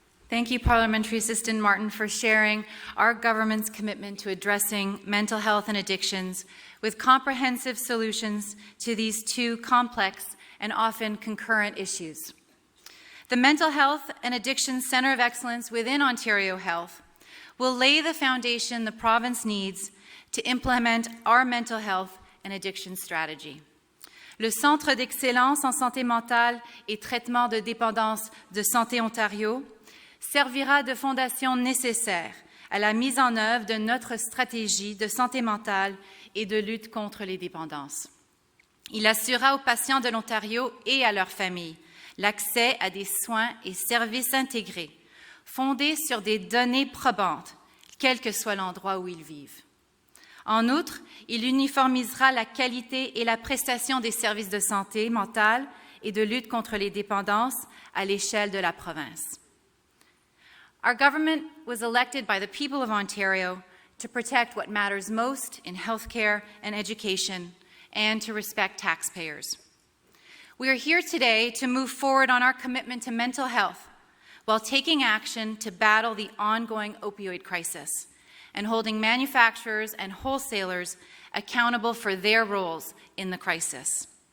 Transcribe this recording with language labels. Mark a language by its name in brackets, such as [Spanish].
[English] Thank you, Parliamentary Assistant Martin, for sharing our government's commitment to addressing mental health and addictions with comprehensive solutions to these two complex and often concurrent issues. The Mental Health and Addiction Centre of Excellence within Ontario Health will lay the foundation the province needs to implement our mental health and addiction strategy. [French] Le Centre d'excellence en santé mentale et traitement de dépendance de Santé Ontario servira de fondation nécessaire à la mise en œuvre de notre stratégie de santé mentale et de lutte contre les dépendances. Il assurera aux patients de l'Ontario et à leurs familles l'accès à des soins et services intégrés, fondés sur des données probantes, quel que soit l'endroit où ils vivent. En outre, il uniformisera la qualité et la prestation des services de santé mentale et de lutte contre les dépendances à l'échelle de la province. [English] Our government was elected by the people of Ontario to protect what matters most in healthcare and education and to respect taxpayers. We are here today to move forward on our commitment to mental health while taking action to battle the ongoing opioid crisis and holding manufacturers and wholesalers accountable for their roles in the crisis.